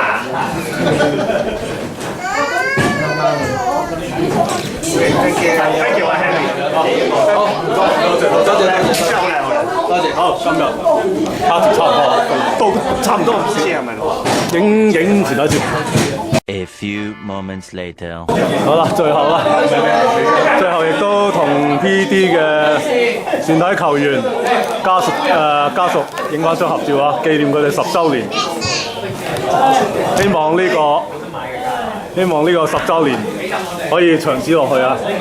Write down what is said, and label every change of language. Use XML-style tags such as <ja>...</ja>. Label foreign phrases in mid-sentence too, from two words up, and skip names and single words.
<en>Thank you， Henry。</en> <yue>好，多謝。好，今日party差唔多，都差唔多唔知係咪？影團體照。</yue> <en>A few moments later。</en> <yue>好啦，最後亦都同 PD 嘅全體球員家屬影翻張合照啊，紀念佢哋10週年。希望呢個10週年可以長此落去啊！</yue>